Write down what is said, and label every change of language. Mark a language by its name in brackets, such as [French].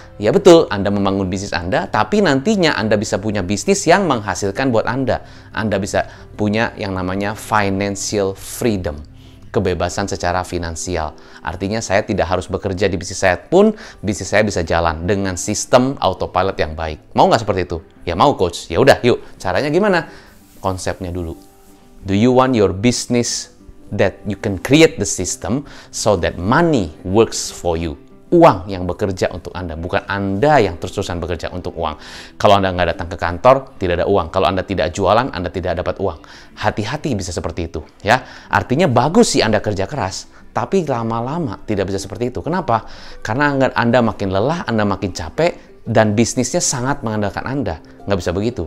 [Indonesian] Ya betul, Anda membangun bisnis Anda, tapi nantinya Anda bisa punya bisnis yang menghasilkan buat Anda. Anda bisa punya yang namanya [English] financial freedom. [Indonesian] Kebebasan secara finansial. Artinya saya tidak harus bekerja di bisnis saya pun, bisnis saya bisa jalan dengan sistem autopilot yang baik. Mau nggak seperti itu? Ya mau, Coach. Ya udah, yuk. Caranya gimana? Konsepnya dulu. [English] Do you want your business that you can create the system so that money works for you? [Indonesian] Uang yang bekerja untuk Anda, bukan Anda yang terus-terusan bekerja untuk uang. Kalau Anda nggak datang ke kantor, tidak ada uang. Kalau Anda tidak jualan, Anda tidak dapat uang. Hati-hati bisa seperti itu, ya. Artinya bagus sih Anda kerja keras, tapi lama-lama tidak bisa seperti itu. Kenapa? Karena Anda makin lelah, Anda makin capek, dan bisnisnya sangat mengandalkan Anda. Nggak bisa begitu.